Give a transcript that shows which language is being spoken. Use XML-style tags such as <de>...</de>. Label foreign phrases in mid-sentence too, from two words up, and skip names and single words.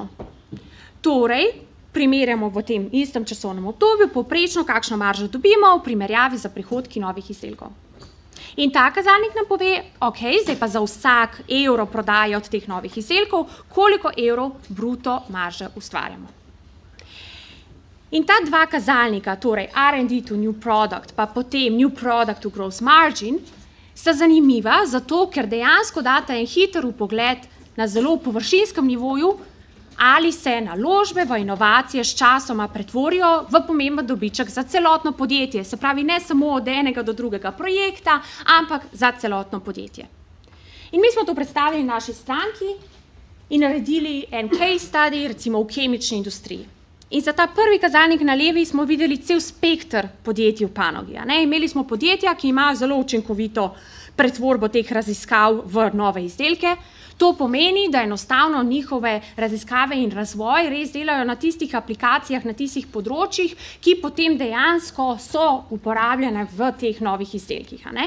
<sl>Torej, primerjamo v tem istem časovnem obdobju povprečno, kakšno maržo dobimo v primerjavi za prihodki novih izdelkov. In ta kazalnik nam pove, ok, zdaj pa za vsak evro prodaje od teh novih izdelkov, koliko evrov bruto marže ustvarjamo. In ta dva kazalnika, torej</sl> <en>R&D to new product,</en> <sl>pa potem</sl> <en>new product to gross margin,</en> <sl>sta zanimiva zato, ker dejansko data en hiter vpogled na zelo površinskem nivoju, ali se naložbe v inovacije s časoma pretvorijo v pomemben dobiček za celotno podjetje, se pravi ne samo od enega do drugega projekta, ampak za celotno podjetje. In mi smo to predstavili v naši stranki in naredili en</sl> <en>case study,</en> <sl>recimo v kemični industriji. In za ta prvi kazalnik na levi smo videli cel spekter podjetij v panogi. Imeli smo podjetja, ki imajo zelo učinkovito pretvorbo teh raziskav v nove izdelke. To pomeni, da enostavno njihove raziskave in razvoj res delajo na tistih aplikacijah, na tistih področjih, ki potem dejansko so uporabljene v teh novih izdelkih.</sl>